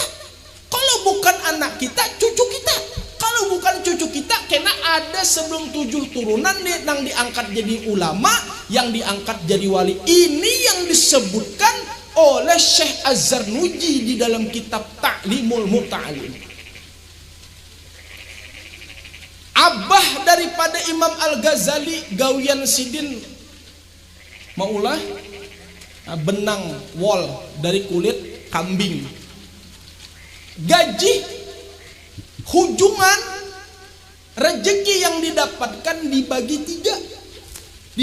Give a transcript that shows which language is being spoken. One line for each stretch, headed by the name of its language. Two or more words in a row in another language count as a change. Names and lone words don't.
Indonesian: Kalau bukan anak kita, cucu kita. Kalau bukan cucu kita, kena ada sebelum 7 turunan yang diangkat jadi ulama, yang diangkat jadi wali. Ini yang disebutkan oleh Syekh Az-Zarnuji di dalam kitab Ta'limul Muta'alim.
Banjar: Abah daripada Imam Al-Ghazali gawian sidin maulah benang wol dari kulit kambing.
Indonesian: Gaji hujungan rezeki yang didapatkan dibagi 3.